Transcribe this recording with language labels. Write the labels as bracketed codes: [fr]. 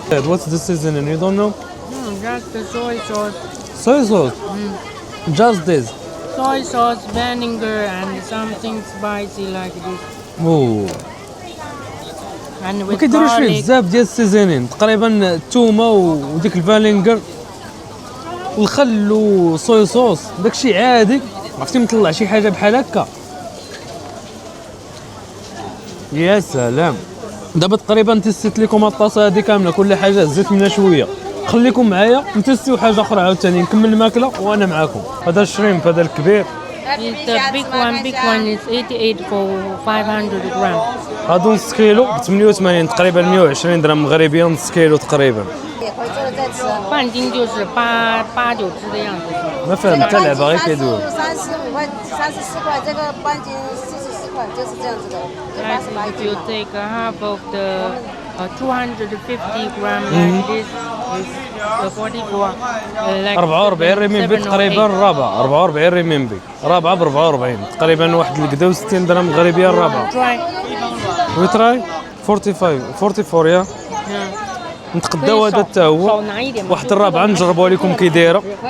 [en] What's the seasoning you don't know? No, just the soy sauce. Soy sauce. Just this. Soy sauce, vinegar, and something spicy like this. اوه And [ar] ما [en] with [ar] كيديروش فيه [en] garlic. [ar] بزاف ديال السيزونين تقريبا الثومه وديك الفالينغر الخل وصويا صوص داكشي عادي. عرفتي مطلع شي حاجه بحال هكا. يا سلام. دابا تقريبا تيستيت لكم الطاسه هذه كامله، كل حاجه زدت منها شويه. خليكم معايا نتستيو حاجه اخرى عاوتاني، نكمل الماكله وانا معاكم. هذا الشريمب هذا الكبير. [en] It's the big one is 88 for 500 grams. [ar] هادو نص كيلو ب 88 تقريبا 120 درهم مغربيه، نص كيلو تقريبا. [zh] 半斤就是8、9只的样子。 [ar] ما فهمت حتى لعبه غير كيدوي. [zh] 35块、34块，这个半斤44块，就是这样子的。 [en] Like if you take a half of the 250 gram like this is 44. Like [ar] 44 ريمينبي تقريبا الرابعه. 44 ريمينبي رابعه ب 44 تقريبا واحد الكدا و60 درهم مغربيه الرابعه. [en] Try. وي try [ar] 44 يا نتقداو هذا حتى هو. واحد الرابعه نجربوها لكم كي دايره،